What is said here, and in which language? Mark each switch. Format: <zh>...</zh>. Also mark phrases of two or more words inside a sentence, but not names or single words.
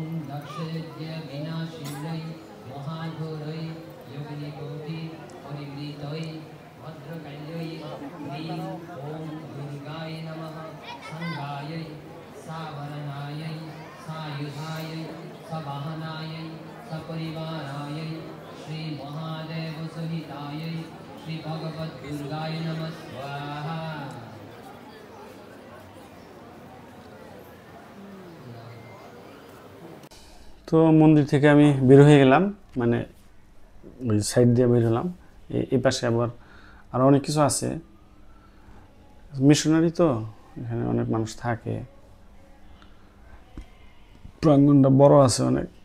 <sa>दक्षयज्ञ विनाशिन्यै महाघोरै योगिनिकोटि परिवृतै भद्रकैलै ह्रीं ॐ दुर्गाय नमः संगायै सावरणायै सायुधायै सवाहनायै सपरिवारायै श्री महादेव सहितायै श्री भगवत दुर्गाय नमः स्वाहा।</sa> <bn>তো মন্দির থেকে আমি বের হয়ে গেলাম, মানে ওই সাইড দিয়ে বের হলাম। এই পাশে আবার আরও অনেক কিছু আছে, মিশনারি তো এখানে অনেক মানুষ থাকে, প্রাঙ্গণটা বড় আছে অনেক।</bn>